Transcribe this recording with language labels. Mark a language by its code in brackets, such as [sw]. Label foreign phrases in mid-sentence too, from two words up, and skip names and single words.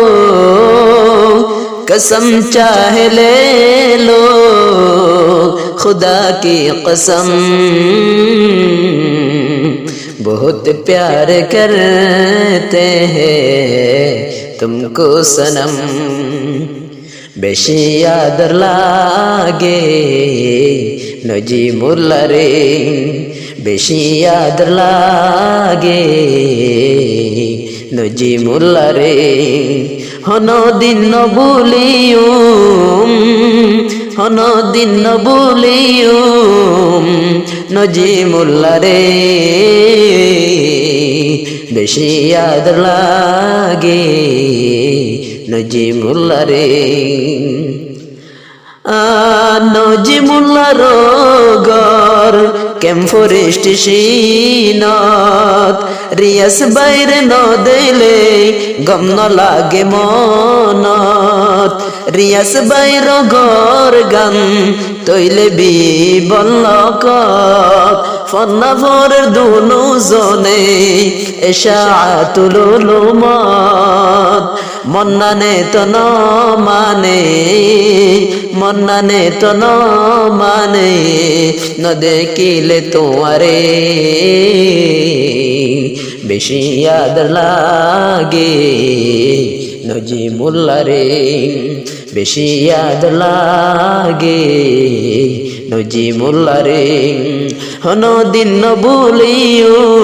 [hi] कसम चाहे ले लो, खुदा की कसम बहुत प्यार करते हैं तुमको सनम, [ctg] বেশি ইয়াদর লাগে নজিমুল্লা রে, বেশি ইয়াদর লাগে নজিমুল্লা রে, হনো দিন ন ভুলিয়ুম, হনো দিন ন ভুলিয়ুম নজিমুল্লা রে, বেশি ইয়াদ লাগে নজিমুল্লা রে। নজিমুল্লা রো ঘর কেম ফরেস্ট সিনত, রিয়াস বাইরে ন দিলে গম ন লাগে মনত, রিয়াস বাইর ঘর গান তৈলে বি বল্লক, ফন্না ফরের দুনু জনে এশাআতুল উলুমাত, মন্নানে তো ন মানে, মন্নানে তো ন মানে, ন দেখিলে তোমারে বেশি ইয়াদ লাগে নজিমুল্লা রে, বেশি ইয়াদ লাগে নজিমুল্লা রে, হনো দিন ন ভুলিও,